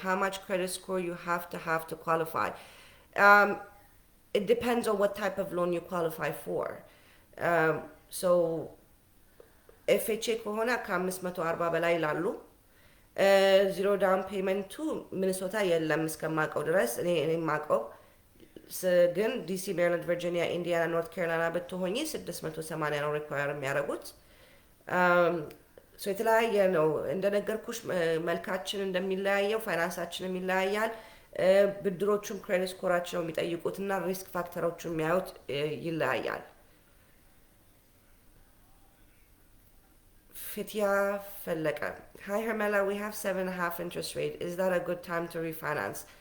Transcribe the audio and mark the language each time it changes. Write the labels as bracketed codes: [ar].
[en] How much credit score you have to qualify? Um, it depends on what type of loan you qualify for. [am] So ኤፍኤችኤ ከሆነ ከ540 በላይ ይላሉ። ዚሮ ዳውን ፔመንቱ ሚኒሶታ የለም እስከማውቀው ድረስ እኔ የማውቀው ግን ዲሲ፣ ሜሪላንድ፣ ቨርጂኒያ፣ ኢንዲያና፣ ኖርት ካሮላይና ብትሆኚ 680 ነው ሪኳየር የሚያደርጉት። የተለያየ ነው እንደነገርኩሽ። መልካችን እንደሚለያየው ፋይናንሳችንም ይለያያል። ብድሮቹም ክሬዲት ስኮራችን ነው የሚጠይቁት እና ሪስክ ፋክተሮቹን የሚያዩት ይለያያል። Fitya Feleka. [en] Hi Hermela, we have 7.5 interest rate. Is that a good time to refinance?